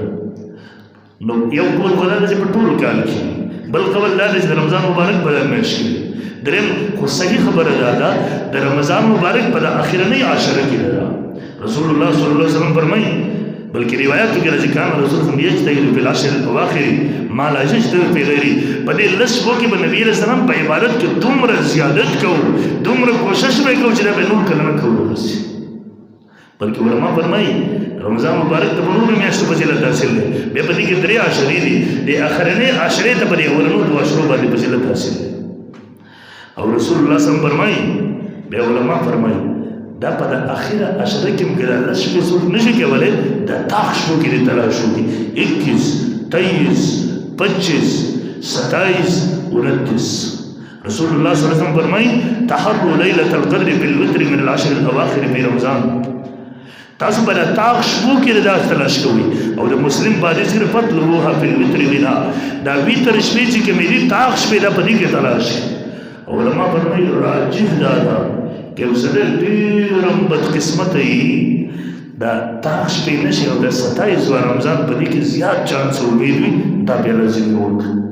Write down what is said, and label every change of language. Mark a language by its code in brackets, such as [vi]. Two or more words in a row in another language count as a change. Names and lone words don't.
[ps] نو یو قول خو دا ده چې په ټول کال کې، بل قول دا ده چې د رمضان مبارک په دا میاشت کې. دریم خو صحیح خبره دا ده د رمضان مبارک په د اخرنۍ عشره کې ده. رسول الله صلی الله علیه وسلم فرمایي، بلکې روایاتو کې راځي [ar] کان رسول الله یجتهد فی العشر الاواخر ما لا یجتهد فی غیره. [ps] په دې لس شپو کې به نبي علیه السلام په عبادت کې دومره زیادت کوو، دومره کوشش به کوو چې دا به نور کله نه کوو. بلکې علما فرمایي رمضان مبارک ته په نورو میاشتو فضیلت حاصل دی. بیا په دې کې درې عشرې دي، د اخرنۍ عشرې ته په دې اولنو دوه عشرو باندې فضیلت حاصل دی. او رسول الله صلی الله علیه وسلم فرمایي، بیا علما فرمایي دا په د اخره عشره کې مګر الله شپې څوک نشي کولی، د طاق شپو کې دې تلاش وکړي 21 23 25 27 29. [ar] رسول الله صلی الله علیه وسلم فرمایي تحروا لیلة القدر فی الوتر من العشر الاواخر فی رمضان. [ps] تاسو په د طاق شپو کې دا تلاش کوئ. او د مسلم په حدیث کې [ar] فطلبوها فی الوتر منها، [ps] دا وتر شپې چې کومې دي طاق شپې دا په دې کې تلاش. علما فرمایي راجح دا ده که یو سړی ډېر بدقسمته وي دا طاق شپې نه شي، او د 27 رمضان په دې کې زیات چانس امید وي، دا بیا لازمي وکړي.